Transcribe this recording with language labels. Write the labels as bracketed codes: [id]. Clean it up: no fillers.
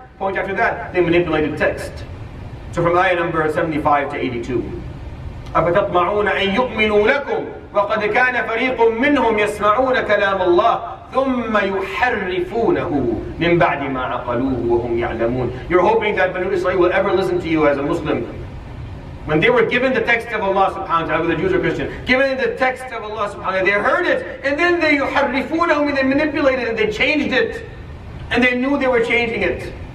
[en] Point after that, they manipulated text. So from ayah number 75 to 82. [ar] أفتطمعون أن يؤمنوا لكم وقد كان فريق منهم يسمعون كلام الله ثم يحرفونه من بعد ما عقلوه وهم يعلمون. [en] You're hoping that Banu Israel will ever listen to you as a Muslim. When they were given the text of Allah subhanahu wa ta'ala, whether Jews or Christians, given the text of Allah subhanahu wa ta'ala, they heard it, and then they [ar] يحرفونه, [en] they manipulated it, they changed it, and they knew they were changing it.